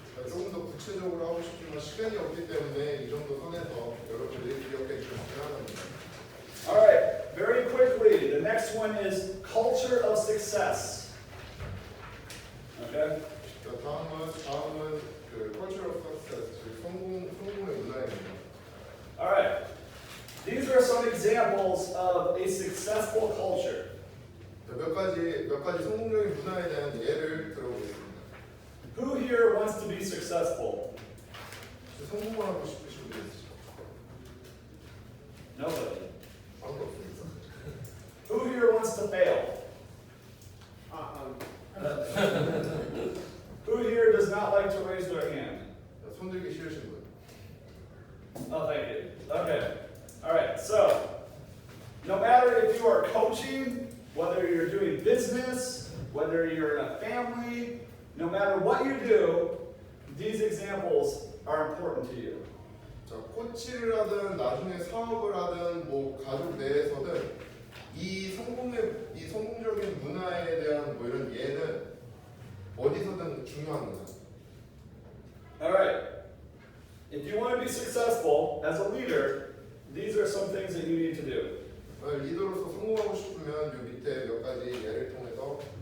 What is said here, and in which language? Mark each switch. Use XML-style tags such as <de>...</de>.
<ko>조금 더 구체적으로 하고 싶지만 시간이 없기 때문에 이 정도 선에서 여러분들이 기억해 주셨으면 합니다.</ko> <en>All right, very quickly, the next one is culture of success. Okay?</en> <ko>자, 다음은 그</ko> <en>culture of success,</en> <ko>즉 성공의 문화입니다.</ko> <en>All right. These are some examples of a successful culture.</en> <ko>자, 몇 가지 성공적인 문화에 대한 예를 들어보겠습니다.</ko> <en>Who here wants to be successful?</en> <ko>성공을 하고 싶으신 분 있으시죠?</ko> <en>Nobody.</en> <ko>아무도 없습니다.</ko> <en>Who here wants to fail? Who here does not like to raise their hand?</en> <ko>자, 손 들기 싫으신 분.</ko> <en>Oh, thank you. Okay. All right. So, no matter if you are coaching, whether you're doing business, whether you're in a family, no matter what you do, these examples are important to you.</en> <ko>자, 코치를 하든 나중에 사업을 하든 뭐 가족 내에서든 이 성공적인 문화에 대한 뭐 이런 예는 어디서든 중요합니다.</ko> <en>All right. If you want to be successful as a leader, these are some things that you need to do.</en> <ko>리더로서 성공하고 싶으면 이 밑에 몇 가지 예를 통해서</ko>